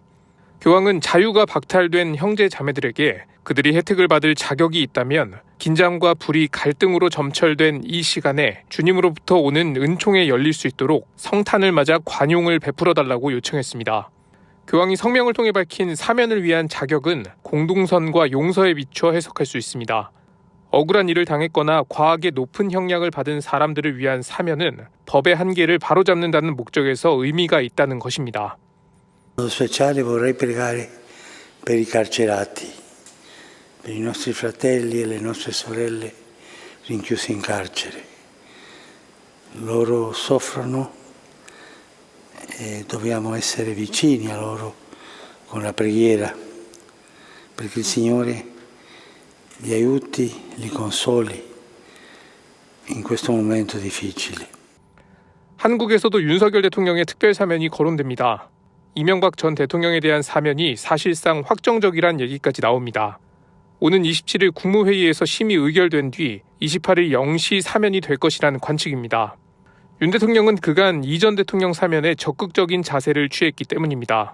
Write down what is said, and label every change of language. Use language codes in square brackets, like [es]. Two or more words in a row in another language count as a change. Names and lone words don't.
[ko] 교황은 자유가 박탈된 형제 자매들에게 그들이 혜택을 받을 자격이 있다면 긴장과 불이 갈등으로 점철된 이 시간에 주님으로부터 오는 은총에 열릴 수 있도록 성탄을 맞아 관용을 베풀어달라고 요청했습니다. 교황이 성명을 통해 밝힌 사면을 위한 자격은 공동선과 용서에 비춰 해석할 수 있습니다. 억울한 일을 당했거나 과하게 높은 형량을 받은 사람들을 위한 사면은 법의 한계를 바로잡는다는 목적에서 의미가 있다는 것입니다. [it] Speciale vorrei pregare per i carcerati, per i nostri fratelli e le nostre sorelle rinchiusi in carcere. Loro soffrono e dobbiamo essere vicini a loro con la preghiera, perché il Signore li aiuti, li consoli in questo momento difficile. [ko] 한국에서도 윤석열 대통령의 특별 사면이 거론됩니다. 이명박 전 대통령에 대한 사면이 사실상 확정적이란 얘기까지 나옵니다. 오는 27일 국무회의에서 심의 의결된 뒤 28일 0시 사면이 될 것이라는 관측입니다. 윤 대통령은 그간 이 전 대통령 사면에 적극적인 자세를 취했기 때문입니다.